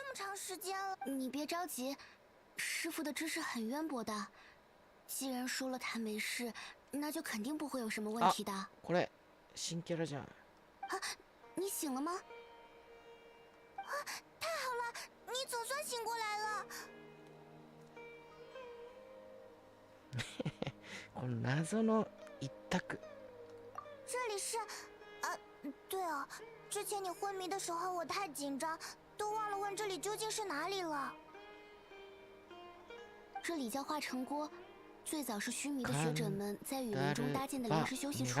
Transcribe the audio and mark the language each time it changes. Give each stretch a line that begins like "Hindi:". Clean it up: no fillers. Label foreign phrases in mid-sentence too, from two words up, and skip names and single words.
Chinese: 么长时间了，你别着急，师傅的知识很渊博的。既然说了他没事，那就肯定不会有什么问题的。
Japanese: これ新キャラじゃん。
Chinese: 啊，你醒了吗？啊，太好了，你总算醒过来了。
Japanese: この謎の一択。
Chinese: 这里是，对哦，之前你昏迷的时候我太紧张，都忘了问这里究竟是哪里了。这里叫化成锅，最早是须弥的学者们在雨林中搭建的临时休息处。